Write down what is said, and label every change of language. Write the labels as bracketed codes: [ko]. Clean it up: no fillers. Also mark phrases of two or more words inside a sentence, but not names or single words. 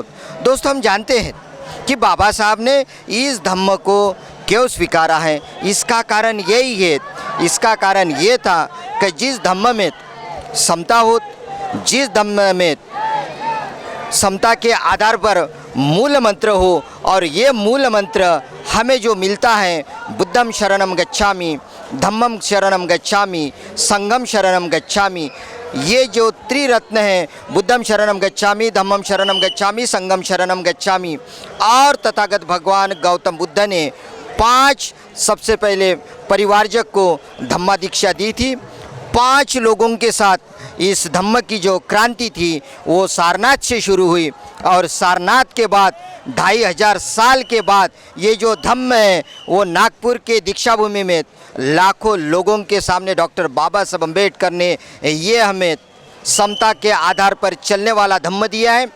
[hi] दोस्तों, हम जानते हैं कि बाबा साहब ने इस धम्म को क्यों स्वीकारा है। इसका कारण यही है, इसका कारण ये था कि जिस धम्म में समता हो, जिस धम्म में समता के आधार पर मूल मंत्र हो, और ये मूल मंत्र हमें जो मिलता है [pi] बुद्धम शरणम गच्छामि, धम्मम शरणम गच्छामि, संघम शरणम गच्छामि, [hi] ये जो त्रिरत्न है [pi] बुद्धम शरणम गच्छामि, धम्मम शरणम गच्छामि, संघम शरणम गच्छामि, [hi] और तथागत भगवान गौतम बुद्ध ने 5 सबसे पहले परिवारजक को धम्मा दीक्षा दी थी। 5 लोगों के साथ इस धम्म की जो क्रांति थी वो सारनाथ से शुरू हुई और सारनाथ के बाद 2500 साल के बाद ये जो धम्म है वो नागपुर के दीक्षा भूमि में लाखों लोगों के सामने डॉक्टर बाबा साहब अम्बेडकर ने ये हमें समता के आधार पर चलने वाला धम्म दिया है।